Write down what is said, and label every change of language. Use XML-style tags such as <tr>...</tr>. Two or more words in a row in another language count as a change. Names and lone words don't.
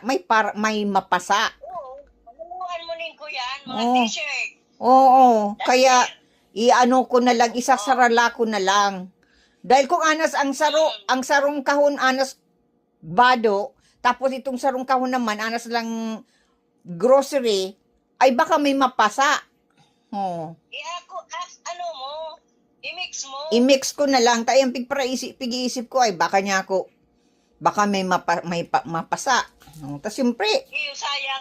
<bik>Oo. Manunuhan mo nin ko yan, mga Oo. t-shirt. Oo, kaya ko na lang, isasarala ko na lang. Dahil kung anas ang sarong kahon anas bado, tapos itong sarong kahon naman anas lang grocery, ay baka may mapasa. Oh. I-mix mo. I-mix ko na lang, tayong pig-iisip ko ay baka may mapasa. Oh, tas siyempre, Iyo, sayang.</bik>